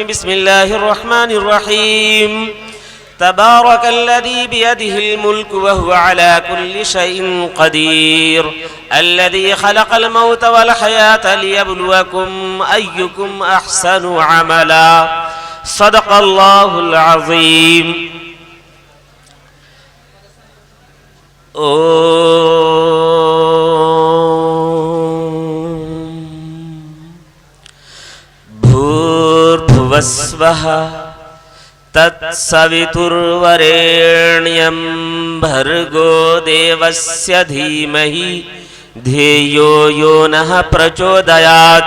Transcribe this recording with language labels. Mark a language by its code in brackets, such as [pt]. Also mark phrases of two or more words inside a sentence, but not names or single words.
[ar] بسم الله الرحمن الرحيم تبارك الذي بيده الملك وهو على كل شيء قدير. الذي خلق الموت والحياة ليبلوكم أيكم أحسن عملا. صدق الله العظيم. [sa] भूर्भुवस्वः तत्सवितुर्वरेण्यं भर्गो देवस्य धीमहि धियो यो नः प्रचोदयात्।